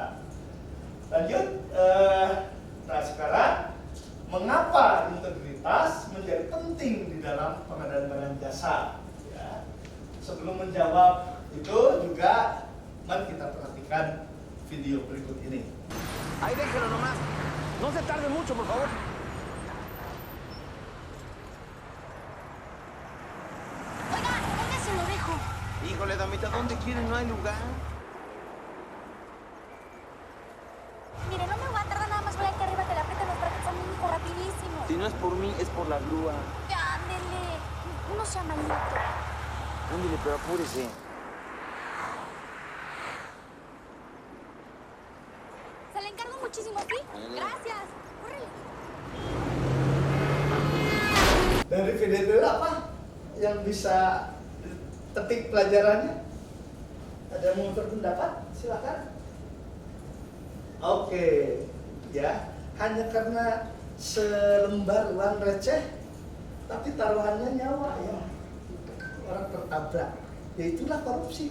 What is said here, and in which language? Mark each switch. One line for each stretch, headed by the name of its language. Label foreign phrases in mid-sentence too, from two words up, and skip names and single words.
Indonesian: Lanjut, nah sekarang mengapa integritas menjadi penting di dalam pengadaan barang jasa? Ya. Sebelum menjawab itu juga, mari kita perhatikan video berikut ini.
Spanish: Ahí déjelo nomás. No se tarde mucho, por favor. Oiga, oiga, se lo dejo. Híjole, damita, ¿dónde quiere? No hay lugar. Mire, no me voy a tardar, nada más voy aquí arriba que le aprieten los brackets a mi hijo rapidísimo. Si no es por mí, es por la grúa. Ya, ándele. No sea malito. Ándale, pero apúrese. Se le encargo muchísimo, ¿sí? Gracias. Córrele.
Indonesian: Dari video itu apa yang bisa petik pelajarannya? Ada yang mau berpendapat? Silakan. Oke, ya, hanya karena selembar uang receh, tapi taruhannya nyawa ya, orang tertabrak, ya itulah korupsi.